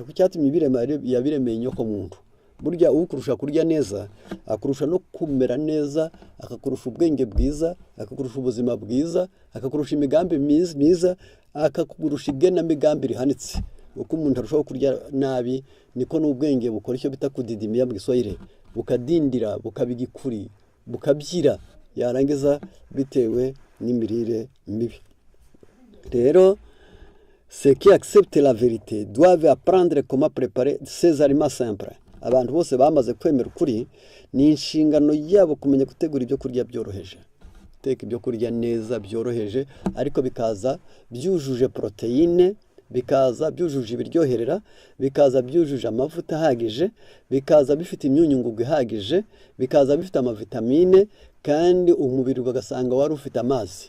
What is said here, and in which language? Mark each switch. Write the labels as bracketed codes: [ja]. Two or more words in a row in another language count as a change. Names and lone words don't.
[rw] Ku cyatumye yabiremeye inyoko muntu. Burya ukurusha kurya neza akurusha no kumera neza, akakurusha ubwenge bwiza, akakurusha ubuzima bwiza, akakurusha imigambi myiza, akakurusha igenamigambi rihanitse. Uko umuntu arushaho kurya nabi niko n'ubwenge bukora icyo bita kudidimia mu Giswahili, bukadindira, bukabigikuri, bukabyira, yarangiza bitewe n'imirire mibi. [fr] Rero ceux qui acceptent la vérité doivent apprendre comment préparer ces aliments simples. [rw] Abantu bose bamaze kwemera ukuri, ni inshingano yabo kumenya gutegura ibyo kurya byoroheje. Guteka ibyo kurya neza byoroheje, ariko bikaza byujuje proteine, bikaza byujuje ibiryoherera, bikaza byujuje amavuta ahagije, bikaza bifite imyunyungugu ihagije, bikaza bifite amavitamine, kandi umubiri bagasanga wari ufite amazi.